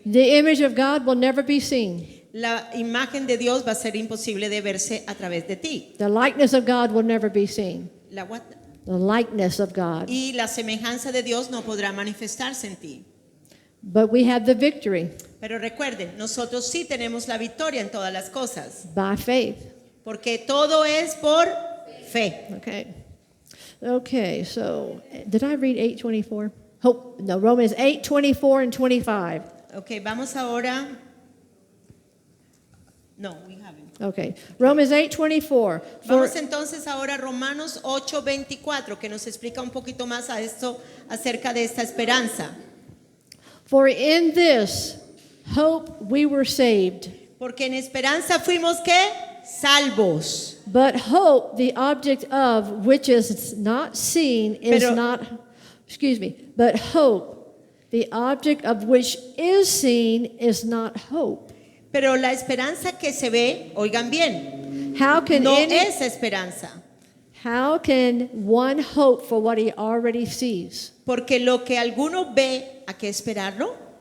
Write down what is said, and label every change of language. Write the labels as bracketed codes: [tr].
[en] the image of God will never be seen. [es] la imagen de Dios va a ser imposible de verse a través de ti. [en] The likeness of God will never be seen. La what? The likeness of God. [es] Y la semejanza de Dios no podrá manifestarse en ti. [en] But we have the victory [es] Pero recuerden, nosotros sí tenemos la victoria en todas las cosas, [en] by faith. [es] porque todo es por fe. [en] Okay. Okay, so did I read 8:24? Hope no, Romans 8:24 and 25. [es] Ok, vamos ahora. [en] No, we haven't. Okay. Romans 8:24. [es] Vamos entonces ahora a Romanos 8:24, que nos explica un poquito más a esto acerca de esta esperanza. [en] For in this hope we were saved. [es] Porque en esperanza fuimos ¿qué? Salvos. [en] But hope, the object of which is not seen, is [es] Pero- [en] not, excuse me, but hope, the object of which is seen, is not hope. [es] Pero la esperanza que se ve, oigan bien, [en] How can [es] no [en] any, [es] es esperanza. [en] how can one hope for what he already sees? [es] Porque lo que alguno ve, ¿a qué esperarlo?